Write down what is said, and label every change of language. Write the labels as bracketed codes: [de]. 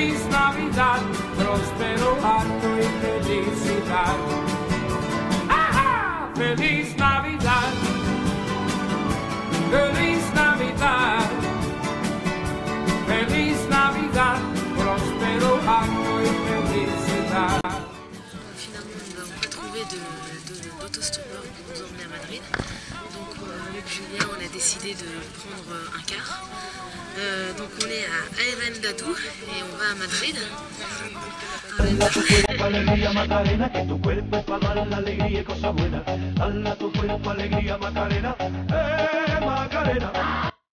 [es] Navidad, próspero año y felicidad. ¡Ah! ¡Feliz Navidad! ¡Feliz Navidad! ¡Feliz Navidad! Próspero año y felicidad. [fr] Finalement, on n'a pas trouvé d'autostoppeur pour nous emmener à Madrid. Donc avec Julien, on a décidé de prendre un car. Donc on est à Arendatu et on va à Madrid. [es] Dala tu cuerpo alegría Macarena, que tu cuerpo es para dar la alegría y cosas buenas. Dala tu cuerpo alegría Macarena, Macarena.